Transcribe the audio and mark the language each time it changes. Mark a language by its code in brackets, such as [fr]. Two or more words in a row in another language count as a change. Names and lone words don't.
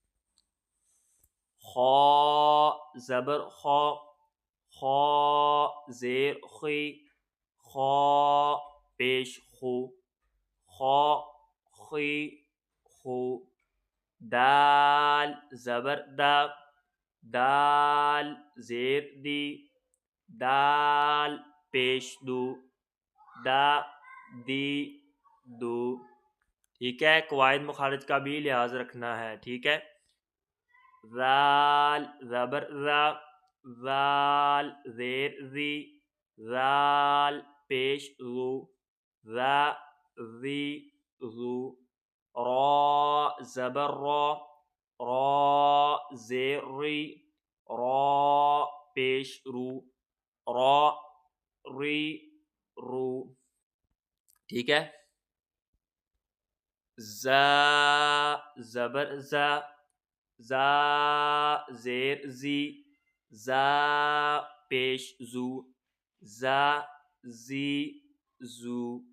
[ur] خا زبر خا، خا زیر خی، خا پیش خو، خا خی خو، دال زبر دا، دال زیر دی، دال پیش دو، دا دی دو، ٹھیک ہے؟ قواعد مخارج کا بھی لحاظ رکھنا ہے، ٹھیک ہے؟ ذال زبر را، ذال زیر زی، ذال پیش رو، ذا زی زو، را زبر را، را زیر ری، را پیش رو، را ری رو. ٹھیک ہے. زا زبر زا، زا زیر زی، زا پیش زو، زا زی زو.